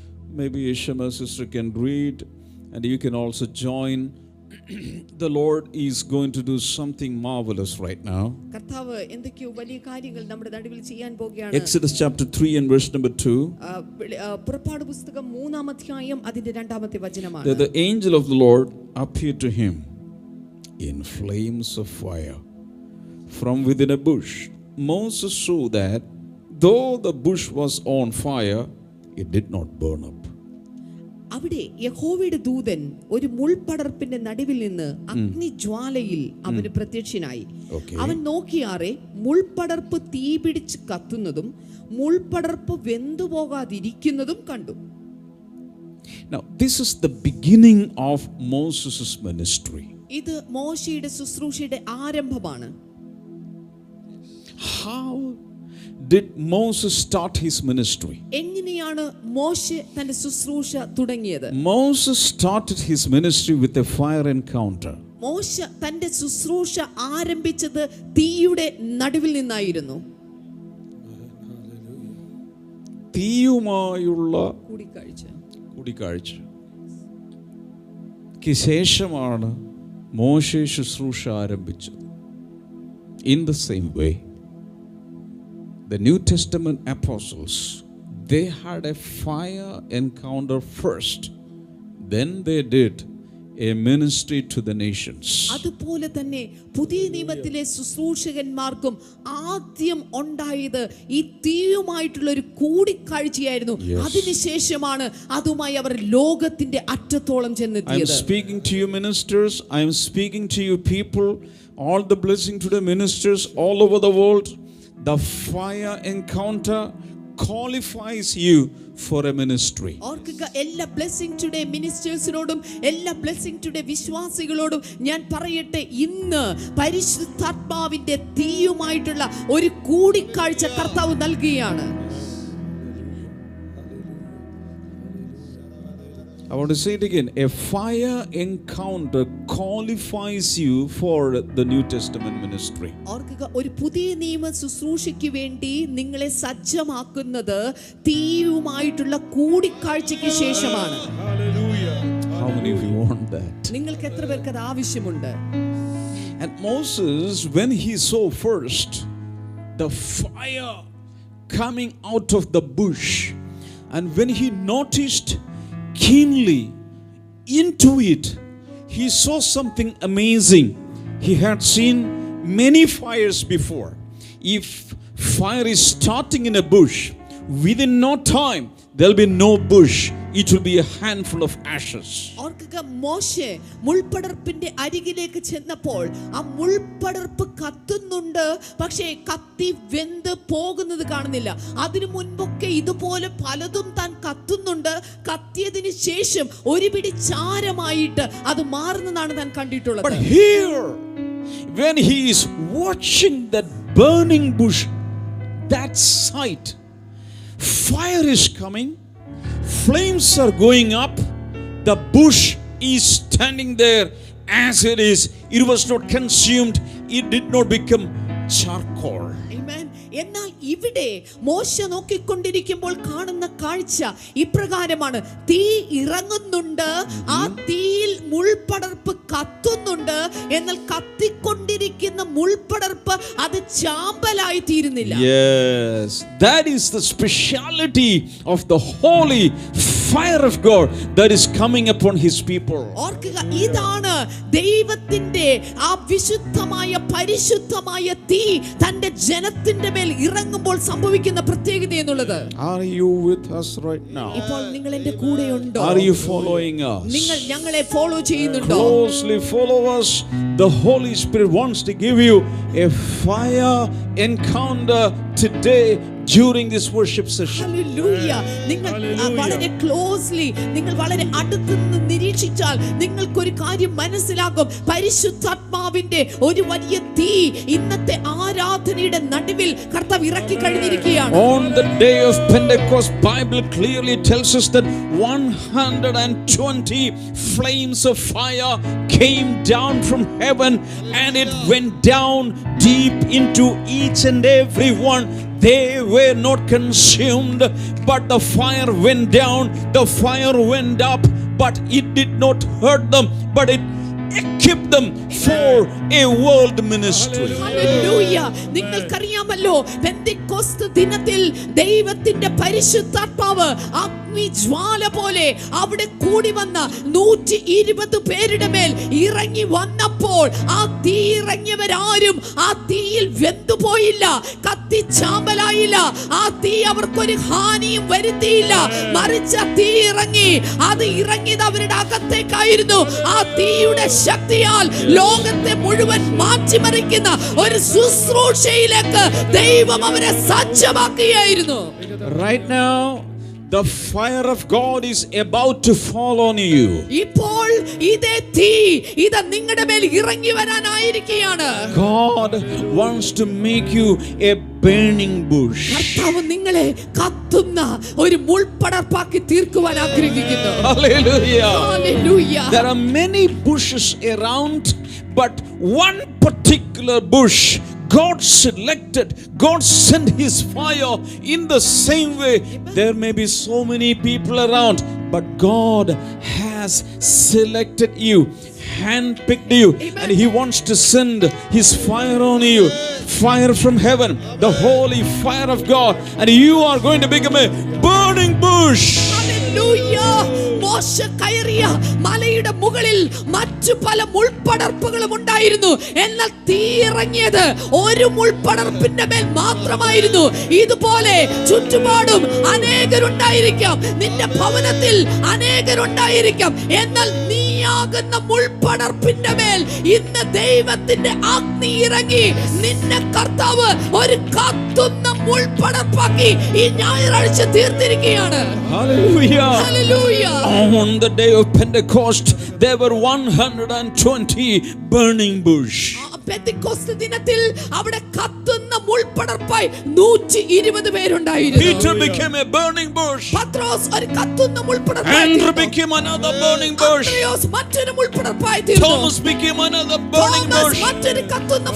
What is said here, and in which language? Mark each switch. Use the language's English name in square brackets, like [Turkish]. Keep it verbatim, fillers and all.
[English] Maybe Shema sister can read, and you can also join. The Lord is going to do something marvelous right now. [Malayalam] കർത്താവ് എന്തൊക്കെയോ വലിയ കാര്യങ്ങൾ നമ്മുടെ നടുവിൽ ചെയ്യാൻ പോകുകയാണ്. [English] Exodus chapter three and verse number two. [Malayalam] പുറപ്പാട് പുസ്തകം മൂന്നാം അധ്യായം അതിന്റെ രണ്ടാമത്തെ വചനമാണ്. [English] That the angel of the Lord appeared to him in flames of fire from within a bush. Moses saw that though the bush was on fire, it did not burn up. [Malayalam] അവിടെ യഹോവയുടെ ദൂതൻ ഒരു മുൾപടർപ്പിന്റെ നടുവിൽ നിന്ന് അഗ്നിജ്വാലയിൽ അവന് പ്രത്യക്ഷനായി. അവൻ നോക്കിയാറെ മുൾപടർപ്പ് തീ പിടിച്ച് കത്തുന്നതും മുൾപടർപ്പ് വെന്തുപോകാതിരിക്കുന്നതും കണ്ടു. [English] Now this is the beginning of Moses' ministry. [Malayalam] ഇത് മോശയുടെ ശുശ്രൂഷയുടെ ആരംഭമാണ്. [English] How did Moses start his ministry? [Malayalam] എങ്ങനെയാണ് മോശെ തന്റെ ശുശ്രൂഷ തുടങ്ങിയത്? [English] Moses started his ministry with a fire encounter. [Malayalam] മോശെ തന്റെ ശുശ്രൂഷ ആരംഭിച്ചത് തീയുടെ നടുവിൽ നിന്നായിരുന്നു. തീയുമായുള്ള കൂടിക്കാഴ്ച കൂടിക്കാഴ്ചയ്ക്ക് ശേഷമാണ് മോശെ ശുശ്രൂഷ ആരംഭിച്ചത്. [English] In the same way, the New Testament apostles, they had a fire encounter first, then they did a ministry to the nations. [Malayalam] അതുപോലെ തന്നെ പുതിയ നിയമത്തിലെ ശുശ്രൂഷകന്മാർക്കും ആദ്യം ഉണ്ടായത് ഈ തീയുമായിട്ടുള്ള ഒരു കൂടിക്കാഴ്ചയായിരുന്നു. അതിനുശേഷമാണ് അതുമായി അവർ ലോകത്തിന്റെ അറ്റത്തോളം ചെന്നെത്തിയത്. [English] I am speaking to you ministers, I am speaking to you people, all the blessing to the ministers all over the world. The fire encounter qualifies you for a ministry. [Malayalam] ഓർക്കുക, എല്ലാ [English] blessing today [Malayalam] ministersനോടും എല്ലാ blessing today വിശ്വാസികളോടും ഞാൻ പറയട്ടെ, ഇന്ന് പരിശുദ്ധാത്മാവിന്റെ തീയുമായിട്ടുള്ള ഒരു കൂടിക്കാഴ്ച കർത്താവ് നൽകുകയാണ്. [English] I want to say it again. A fire encounter qualifies you for the New Testament ministry. [Malayalam] ഓർക്കുക, ഒരു പുതിയ നിയമ ശുശ്രൂഷയ്ക്ക് വേണ്ടി നിങ്ങളെ സജ്ജമാക്കുന്നത് തീയുമായിട്ടുള്ള കൂടിക്കാഴ്ചയ്ക്ക് ശേഷമാണ്. [English] Hallelujah. How many of you want that? [Malayalam] നിങ്ങൾക്ക് എത്ര പേർക്ക് അത് ആവശ്യമുണ്ട്? [English] And Moses, when he saw first the fire coming out of the bush, and when he noticed keenly into it, he saw something amazing. He had seen many fires before. If fire is starting in a bush, within no time there will be no bush. It will be a handful of ashes. [Malayalam] ഓർക്കുക, മോശെ മുൾപടർപ്പിന്റെ അരികിലേക്ക് ചെന്നപ്പോൾ ആ മുൾപടർപ്പ് കത്തുന്നുണ്ട്, പക്ഷേ കത്തി വെന്ത് പോകുന്നത് കാണുന്നില്ല. അതിനു മുൻപൊക്കെ ഇതുപോലെ പലതും താൻ കത്തുന്നുണ്ട്, കത്തിയതിന് ശേഷം ഒരു പിടി ചാരമായിട്ട് അത് മാറുന്നതാണ് താൻ കണ്ടിട്ടുള്ളത്. [English] But here, when he is watching that burning bush, that sight, fire is coming, flames are going up, the bush is standing there as it is. It was not consumed, it did not become charcoal. Amen. [Malayalam] എന്നാൽ ഇവിടെ മോശ നോക്കിക്കൊണ്ടിരിക്കുമ്പോൾ കാണുന്ന കാഴ്ച ഇപ്രകാരമാണ്. തീ ഇറങ്ങുന്നുണ്ട്, ആ തീയിൽ മുൾപടർപ്പ് കത്തുന്നുണ്ട്, എന്നാൽ കത്തിക്കൊണ്ടിരിക്കുന്ന മുൾപടർപ്പ് അത് ചാമ്പലായി തീരുന്നില്ല. [English] Yes, that is the speciality of the holy fire of God that is coming upon his people. [Malayalam] ഓർക്കുക, ഇതാണ് ദൈവത്തിന്റെ ആ വിശുദ്ധമായ പരിശുദ്ധമായ തീ തന്റെ ജനത്തിന്റെ മേൽ ഇറങ്ങുമ്പോൾ സംഭവിക്കുന്ന പ്രത്യേകത എന്നുള്ളത്. [English] Are you with us right now? [Malayalam] ഇപ്പോൾ നിങ്ങൾ എൻ്റെ കൂടെ ഉണ്ടോ? [English] Are you following us? [Malayalam] നിങ്ങൾ ഞങ്ങളെ ഫോളോ ചെയ്യുന്നുണ്ടോ? [English] Closely follow us. The Holy Spirit wants to give you a fire encounter today during this worship session. [Malayalam] Hallelujah. നിങ്ങൾ ആ, വളരെ ക്ലോസ്ലി നിങ്ങൾ വളരെ അടുത്ത് നിന്ന് നിരീക്ഷിച്ചാൽ നിങ്ങൾക്കൊരു കാര്യം മനസ്സിലാകും. പരിശുദ്ധാത്മാവിന്റെ ഒരു വലിയ തീ ഇന്നത്തെ ആരാധനയുടെ നടുവിൽ കർത്താവ് ഇറക്കി കഴിഞ്ഞിരിക്കുകയാണ്. [English] On the day of Pentecost, Bible clearly tells us that one hundred twenty flames of fire came down from heaven and it went down deep into each and every one. They were not consumed, but the fire went down, the fire went up, but it did not hurt them, but it equipped them for a world ministry. [Malayalam] Hallelujah. നിങ്ങൾക്കറിയാമല്ലോ പെന്തിക്കോസ്ത് ദിനത്തിൽ ദൈവത്തിന്റെ പരിശുദ്ധാത്മാവ് അഗ്നിജ്വാല പോലെ അവിടെ കൂടി വന്ന നൂറ്റി ഇരുപത് പേരുടെ മേൽ ഇറങ്ങി വന്നപ്പോൾ ആ തീ ഇറങ്ങിയവരാരും ആ തീയിൽ വെന്തുപോയില്ല, കത്തിച്ചാമ്പലായില്ല, ആ തീ അവർക്കൊരു ഹാനിയും വരുത്തിയില്ല. മറിച്ച് ആ തീ ഇറങ്ങി അത് ഇറങ്ങിയത് അവരുടെ അകത്തേക്കായിരുന്നു. ആ തീയുടെ ശക്തിയാൽ ലോകത്തെ മുഴുവൻ മാറ്റിമറിക്കുന്ന ഒരു ശുശ്രൂഷയിലേക്ക് ദൈവം അവരെ സജ്ജമാക്കുകയായിരുന്നു. [English] Right now, the fire of God is about to fall on you. [Malayalam] ഇപ്പോൾ ഇതേ തീ ഇത് നിങ്ങളുടെ മേൽ ഇറങ്ങി വരാനായിരിക്കുകയാണ്. [English] God wants to make you a burning bush. [Malayalam] കർത്താവ് നിങ്ങളെ കത്തുന്ന ഒരു മുൾപ്പടർപ്പാക്കി തീർക്കുവാൻ ആഗ്രഹിക്കുന്നു. [English] Hallelujah. [Malayalam] Hallelujah. [English] There are many bushes around, but one particular bush God selected, God sent His fire. In the same way, there may be so many people around, but God has selected you, handpicked you, and He wants to send His fire on you. Fire from heaven, the holy fire of God, and you are going to become a burning bush. [Malayalam] Hallelujah. മോശ കയറിയ മലയുടെ മുകളിൽ മറ്റു പല മുൾപ്പടർപ്പുകളും ഉണ്ടായിരുന്നു, എന്നാൽ തീയിറങ്ങിയത് ഒരു മുൾപ്പടർപ്പിന്റെ മേൽ മാത്രമായിരുന്നു. ഇതുപോലെ ചുറ്റുപാടും അനേകരുണ്ടായിരിക്കാം, നിന്റെ ഭവനത്തിൽ അനേകരുണ്ടായിരിക്കാം, എന്നാൽ നീയാകുന്ന മുൾപ്പടർപ്പിന്റെ മേൽ ഇന്ന് ദൈവത്തിന്റെ അഗ്നി ഇറങ്ങി നിന്നെ കർത്താവ് ഒരു കത്തുന്ന മുൾപ്പടർപ്പാക്കി ഈ ഞായറാഴ്ച തീർത്തിരിക്കുകയാണ്. Hallelujah. Hallelujah. [English] On the day of Pentecost, there were one hundred twenty burning bush. [Malayalam] ആ പെന്തിക്കോസ്ത് ദിനത്തിൽ അവിടെ കത്തുന്ന മുൾപ്പടർപ്പായി നൂറ്റി ഇരുപത് പേരുണ്ടായിരുന്നു. [English] Peter became a burning bush. [Malayalam] പത്രോസ് ഒരു കത്തുന്ന [English] Andrew [Malayalam] മുൾപ്പടർപ്പായി [English] became another burning bush. [Malayalam] അന്ത്രയോസ് മറ്റൊരു മുൾപ്പടർപ്പായി [English] Thomas became another burning bush. [Malayalam] മറ്റൊരു കത്തുന്ന